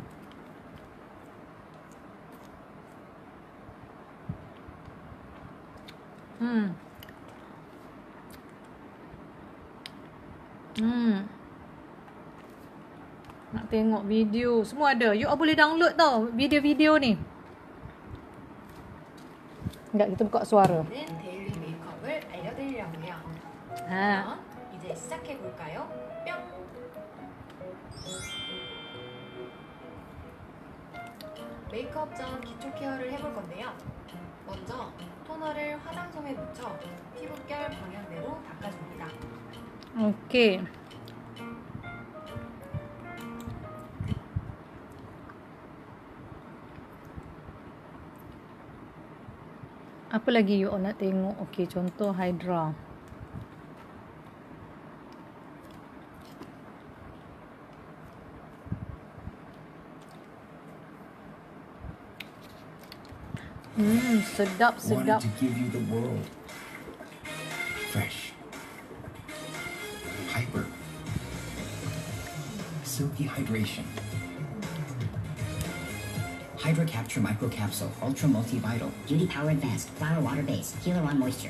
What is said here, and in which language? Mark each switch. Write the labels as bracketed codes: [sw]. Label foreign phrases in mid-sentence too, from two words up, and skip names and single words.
[ms] Nak tengok video, semua ada. [en] You all [ms] boleh download tau video-video ni. [id] Enggak, kita buka suara. [ko] 데일리 메이크업을 알려드리려고요. 이제 시작해 볼까요? 뿅. 메이크업 전 기초 케어를 해볼 건데요. 먼저 토너를 화장솜에 묻혀 피부결 방향대로 닦아줍니다. 오케이. [ms] Apa lagi [en] you all [ms] nak tengok? Okey, contoh Hydra. Sedap. [en] Wanted to give you the world. Fresh. Hyper. Silky hydration. Hydra Capture Microcapsule, Ultra Multivital, Beauty Power Advanced, Flower Water Base, Healer on Moisture.